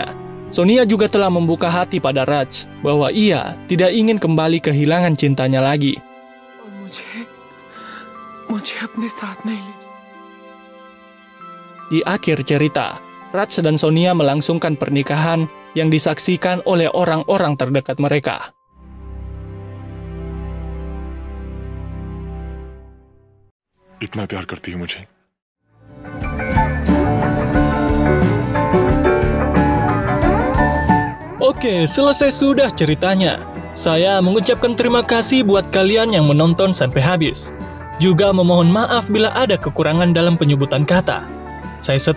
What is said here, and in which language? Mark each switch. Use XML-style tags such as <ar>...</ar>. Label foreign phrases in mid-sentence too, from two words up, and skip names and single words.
<id>Sonia juga telah membuka hati pada Raj bahwa ia tidak ingin kembali kehilangan cintanya lagi. Di akhir cerita, Raj dan Sonia melangsungkan pernikahan yang disaksikan oleh orang-orang terdekat mereka.</id> <hi>इतना प्यार करती है मुझे।</hi> <id>Oke, selesai sudah ceritanya. Saya mengucapkan terima kasih buat kalian yang menonton sampai habis. Juga memohon maaf bila ada kekurangan dalam penyebutan kata.</id>